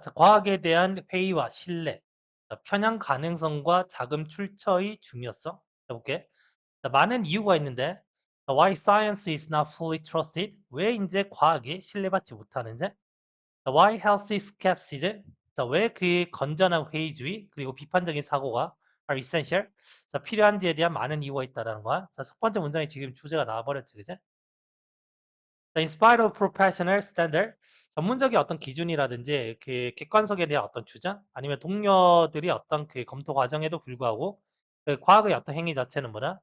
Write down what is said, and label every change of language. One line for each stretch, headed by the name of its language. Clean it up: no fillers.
Korean: 자, 과학에 대한 회의와 신뢰, 자, 편향 가능성과 자금 출처의 중요성. 해볼게. 자, 많은 이유가 있는데, 자,
English: why science is not fully trusted?
Korean: 왜 이제 과학이 신뢰받지 못하는지?
English: 자, why healthy skepticism?
Korean: 자, 왜 그 건전한 회의주의 그리고 비판적인 사고가
English: are essential?
Korean: 자, 필요한지에 대한 많은 이유가 있다라는 거야. 자, 첫 번째 문장에 지금 주제가 나와버렸지, 그제?
English: In spite of professional standard,
Korean: 전문적인 어떤 기준이라든지 그 객관성에 대한 어떤 주장, 아니면 동료들이 어떤 그 검토 과정에도 불구하고 그 과학의 어떤 행위 자체는 뭐다?